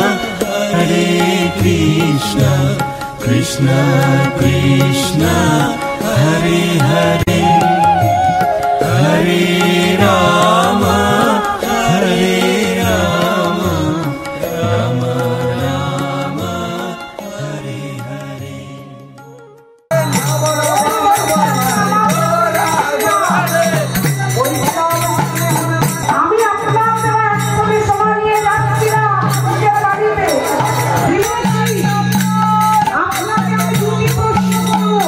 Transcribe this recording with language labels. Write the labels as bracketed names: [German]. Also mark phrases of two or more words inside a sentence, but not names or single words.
[Sanskrit] कृष्ण कृष्ण हरे हरे हरे राम राम राम हरे हरे [Bangla] আমি আপনার একসঙ্গে সময় নিয়ে যাচ্ছিলাম নিজের বাড়িতে। আপনাকে আমি দুটি প্রশ্ন করবো।